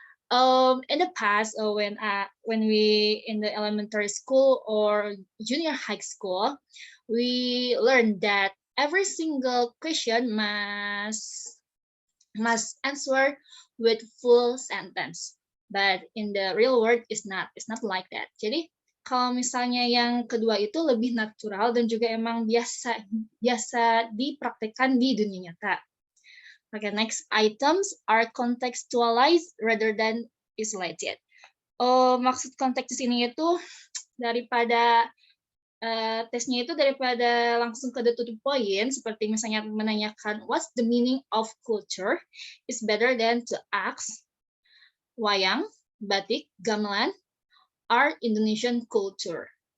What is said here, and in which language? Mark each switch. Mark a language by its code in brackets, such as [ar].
[en] In the past, when we in the elementary school or junior high school, we learned that every single question must answer with full sentence. But in the real world, it's not like that. [id] Jadi kalau misalnya yang kedua itu lebih natural dan juga emang biasa dipraktekkan di dunia nyata. [en] Okay, next, items are contextualized rather than isolated. [id] Maksud konteks di sini itu daripada tesnya itu daripada langsung ke the point, seperti misalnya menanyakan [en] what's the meaning of culture, is better than to ask [id] wayang, batik, gamelan [en] are Indonesian culture.